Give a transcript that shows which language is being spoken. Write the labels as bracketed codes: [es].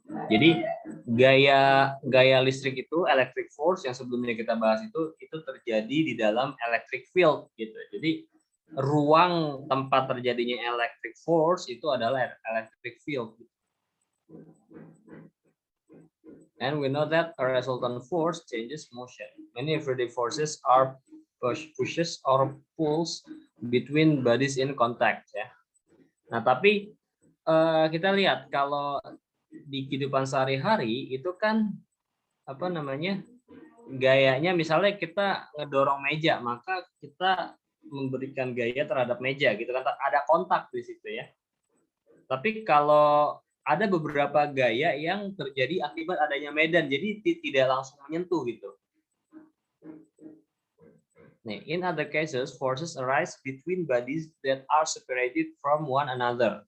[id] Jadi gaya listrik itu, electric force yang sebelumnya kita bahas itu terjadi di dalam electric field gitu. Jadi ruang tempat terjadinya electric force itu adalah electric field. [en] And we know that a resultant force changes motion. Many everyday forces are pushes or pulls between bodies in contact ya. [id] Nah, tapi kita lihat kalau di kehidupan sehari-hari itu kan apa namanya? Gayanya misalnya kita ngedorong meja, maka kita memberikan gaya terhadap meja gitu kan, ada kontak di situ ya. Tapi kalau ada beberapa gaya yang terjadi akibat adanya medan, jadi tidak langsung menyentuh gitu. [en] Nah, in other cases, forces arise between bodies that are separated from one another.